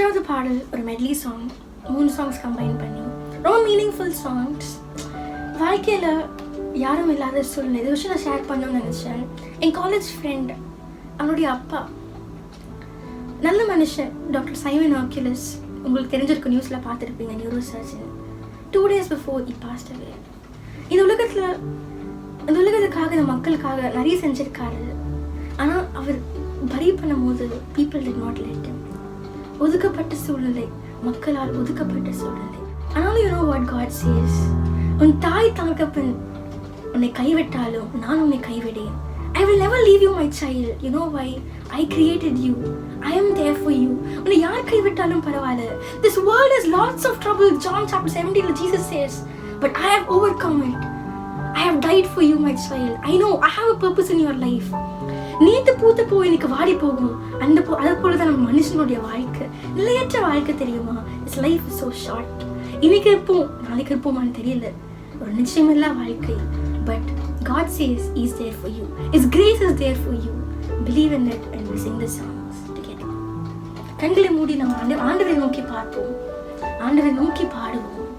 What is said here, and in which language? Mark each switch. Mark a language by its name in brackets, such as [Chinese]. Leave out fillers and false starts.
[Tamil] பாடல் ஒரு medley song, 3 songs combine பண்ணி ரொம்ப மீனிங்ஃபுல் சாங்ஸ். வாழ்க்கையில் யாரும் இல்லாத சூழ்நிலை இது விஷயம் நான் ஷேர் பண்ணணும்னு நினச்சேன். என் காலேஜ் ஃப்ரெண்ட், அவனுடைய அப்பா நல்ல மனுஷன், டாக்டர் சைமன் ஆர்குலஸ். உங்களுக்கு தெரிஞ்சிருக்க, நியூஸில் பார்த்துருப்பீங்க, neuro surgeon. [English] 2 days before he passed away. [Tamil] இந்த உலகத்துக்காக, இந்த மக்களுக்காக நிறைய செஞ்சிருக்காரு. ஆனால் அவர் பரி பண்ணும்போது [English] people did not let him. [Tamil] ஒதுக்கப்பட்ட சூழ்நிலை, மக்களால் ஒதுக்கப்பட்ட சூழ்நிலை. ஆனாலும் [English] you know what God says, [Tamil] உன் தாய் தகப்பன் உன்னை கைவிட்டாலும் நான் உன்னை கைவிடேன். [English] I will never leave you, my child. You know why? I created you. I am there for you. [Tamil] உன்னை யார் கைவிட்டாலும் பரவாயில்ல. [English] This world has lots of trouble. John chapter 17 Jesus says, but I have overcome it. I have died for you, my child. I know I have a purpose in your life. [Tamil] நேற்று பூத்த பூ இன்னைக்கு வாடி போகும். அதை போல தான் நம்ம மனுஷனுடைய வாழ்க்கை. நிலையற்ற வாழ்க்கை, தெரியுமா? [English] This life is so short. [Tamil] இன்னைக்கு இருப்போம், நாளைக்கு இருப்போமான்னு தெரியல. ஒரு நிச்சயமில்லா வாழ்க்கை. [English] But God says He is there for you. His grace is there for you. Believe in it and we sing the songs together. [Tamil] கண்களை மூடி நம்ம ஆண்டவரை நோக்கி பார்ப்போம், ஆண்டவரை நோக்கி பாடுவோம்.